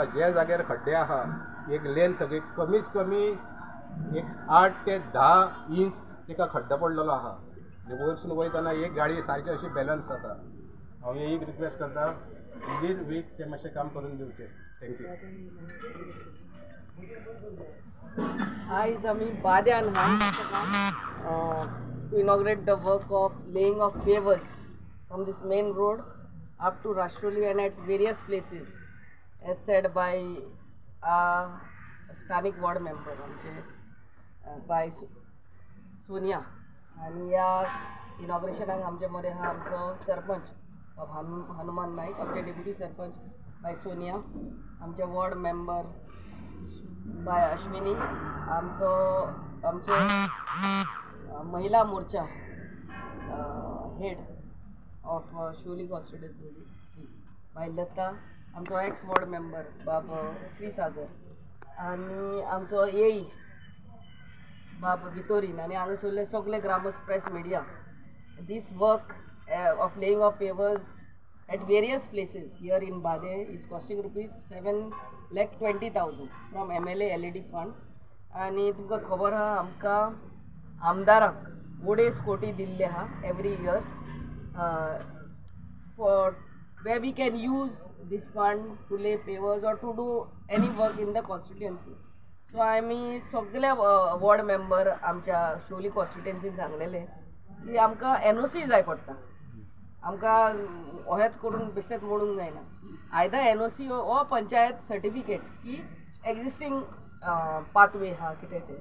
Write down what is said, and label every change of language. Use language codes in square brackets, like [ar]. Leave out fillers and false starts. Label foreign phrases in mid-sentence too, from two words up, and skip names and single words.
[kok] जे जाग्यार खड्डे आहा एक लेन सगळी कमीच कमी एक 8 ते 10 इंच ताका खड्डो पडलेलो आहा आनी वयरसून वयतना एक गाडी सारकी अशी बॅलन्स जाता. हांव एक रिक्वेस्ट करता, [en] within week [kok] ते मातशें काम करून दिवचें. थँक्यू. आयज आमी बाद्यान [en] to inaugurate the work of laying of pavers from this main road up to Rashtroli and at various places, as said by [kok] स्थानिक वॉर्ड मेंबर आमचे बाय सोनिया. आणि या इनॉग्रेशनाक आमचे मदीं आहा आमचो सरपंच हनुमान नाईक, आमचे डेप्युटी सरपंच बाय सोनिया, आमचे [en] ward member [kok] बाय अश्विनी, आमचे महिला मोर्चा [en] head of Shivoli constituency [kok] बाय लता, आमचो [en] ex ward member [kok] बाब श्रीसागर आनी आमचो येई बाब भितोरीन आनी हांगासरले सगळे ग्रामस्थ [en] press media. this work of laying of pavers at various places here in Bade is costing rupees 7,20,000 from MLA LED fund. [kok] आणि तुमकां खबर आहा आमकां आमदाराक 2.5 कोटी दिल्ले आहा [en] every year for where we can use this fund to lay pavers or to do any work in the constituency. [kok] So आमी सगळे [en] ward member [kok] आमच्या शिवोली कॉन्स्टिट्युएन्सीन सांगलेले की आमकां NOC जाय पडटा. आमकां अहेंच करून बेश्टेच मोडूंक जायना. आयदर NOC ओ पंचायत सर्टिफिकेट की [en] existing pathway [kok] आहा कितें तें.